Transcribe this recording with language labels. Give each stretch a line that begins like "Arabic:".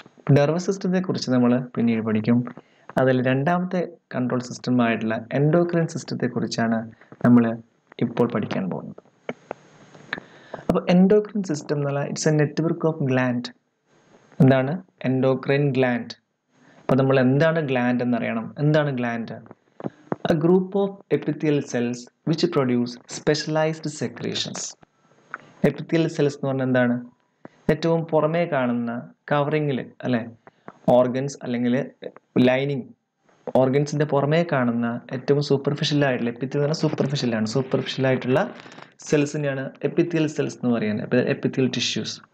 Malayalam: Nervous സിസ്റ്റത്തെ കുറിച്ച് നമ്മൾ പിന്നീട് പഠിക്കും. അതിൽ രണ്ടാമത്തെ കൺട്രോൾ സിസ്റ്റമായിട്ടുള്ള എൻഡോക്രൈൻ സിസ്റ്റത്തെ കുറിച്ചാണ് നമ്മൾ ഇപ്പോൾ പഠിക്കാൻ പോകുന്നത്. അപ്പോൾ എൻഡോക്രൈൻ സിസ്റ്റം എന്ന് പറഞ്ഞാൽ
English: It's a network of gland.
Malayalam: എന്താണ്? Endocrine gland. അപ്പോൾ നമ്മൾ എന്താണ് ഗ്ലാൻഡ് എന്നറിയണം. എന്താണ് gland?
English: A group of epithelial cells which produce specialized secretions.
Malayalam: Epithelial cells എന്ന് പറഞ്ഞാൽ എന്താണ്? ഏറ്റവും പുറമേ കാണുന്ന കവറിങ്ങിൽ, അല്ലെ, ഓർഗൻസ് അല്ലെങ്കിൽ ലൈനിങ്, ഓർഗൻസിന്റെ പുറമേ കാണുന്ന ഏറ്റവും സൂപ്പർഫിഷ്യൽ ആയിട്ടുള്ള, എപ്പിത്തിയൽ എന്ന് പറഞ്ഞാൽ സൂപ്പർഫിഷ്യൽ ആയിട്ടുള്ള സെൽസിനെയാണ് എപ്പിത്തിയൽ സെൽസ് എന്ന് പറയുന്നത്, എപ്പിത്തിയൽ ടിഷ്യൂസ്.